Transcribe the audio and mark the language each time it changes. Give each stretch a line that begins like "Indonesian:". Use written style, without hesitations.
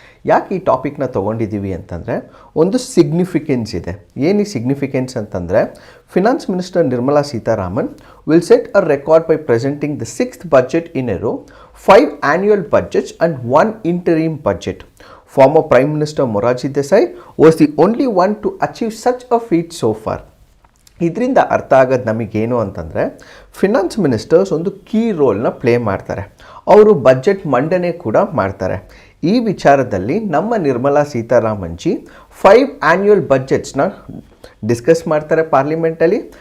Kannada: ಯಾಕೆ ಈ ಟಾಪಿಕ್ನ ತೊಗೊಂಡಿದ್ದೀವಿ ಅಂತಂದರೆ ಒಂದು ಸಿಗ್ನಿಫಿಕೆನ್ಸ್ ಇದೆ. ಏನು ಈ ಸಿಗ್ನಿಫಿಕೆನ್ಸ್ ಅಂತಂದರೆ,
English: Finance minister Nirmala Sitharaman will set a record by presenting the 6th budget in a row, 5 annual budgets and 1 interim budget. Former Prime Minister Morarji Desai was the only one to achieve such a feat so far.
Kannada: ಇದರಿಂದ ಅರ್ಥ ಆಗೋದು ನಮಗೇನು ಅಂತಂದರೆ, finance ministers ಒಂದು key ರೋಲ್ನ play ಮಾಡ್ತಾರೆ. ಅವರು budget ಮಂಡನೆ ಕೂಡ ಮಾಡ್ತಾರೆ. ಈ ವಿಚಾರದಲ್ಲಿ ನಮ್ಮ Nirmala Sitharaman G 5 annual ಬಜೆಟ್ಸ್ನ discuss ಮಾಡ್ತಾರೆ ಪಾರ್ಲಿಮೆಂಟಲ್ಲಿ.